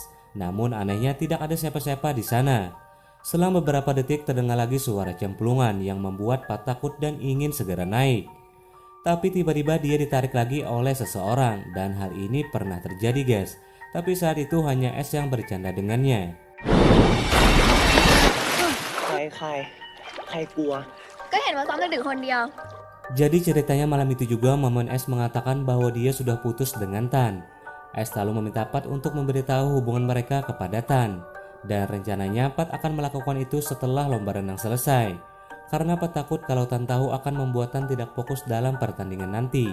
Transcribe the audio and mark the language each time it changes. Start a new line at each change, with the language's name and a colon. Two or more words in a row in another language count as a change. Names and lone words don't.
Indonesian: Namun anehnya tidak ada siapa-siapa di sana. Selang beberapa detik terdengar lagi suara cemplungan yang membuat Pat takut dan ingin segera naik. Tapi tiba-tiba dia ditarik lagi oleh seseorang dan hal ini pernah terjadi guys. Tapi saat itu hanya Es yang bercanda dengannya.
Thai: ใครกลัว ก็เห็นว่าซ้อมดึกๆคนเดียว
Indonesian: Jadi ceritanya malam itu juga Momen Es mengatakan bahwa dia sudah putus dengan Tan. Es lalu meminta Pat untuk memberitahu hubungan mereka kepada Tan. Dan rencananya Pat akan melakukan itu setelah lomba renang selesai. Karena Pat takut kalau Tan tahu akan membuat Tan tidak fokus dalam pertandingan nanti.